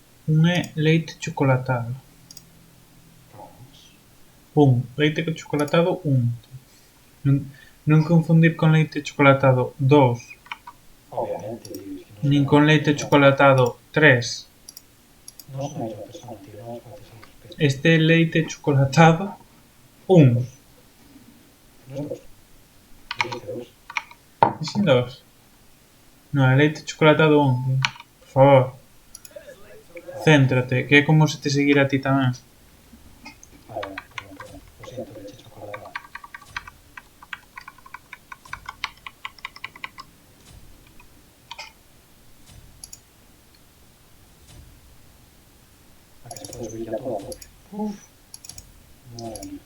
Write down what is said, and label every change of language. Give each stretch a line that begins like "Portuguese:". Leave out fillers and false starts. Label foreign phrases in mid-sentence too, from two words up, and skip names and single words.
Galician: Un é leite chocolatado. Leite chocolatado 1. Non confundir con leite chocolatado 2.
Spanish: Obviamente, tío, es que no
Galician: Nin
Spanish: suena con
Galician: a leite
Spanish: persona.
Galician: chocolatado 3.
Spanish: No es una misma persona, tío, no nos faltes al respeto.
Galician: Este é leite chocolatado 1.
Spanish: Dos. No es dos. Dijiste dos.
Galician: Dixen 2. Non, é leite chocolatado 1. Por favor, céntrate, que é como se te seguira a ti tamén.
Spanish: Vale, vale, perdón, perdón. Lo siento, leche chocolatada. A que se puede subir ya todo a tope. Uf. Madre mía.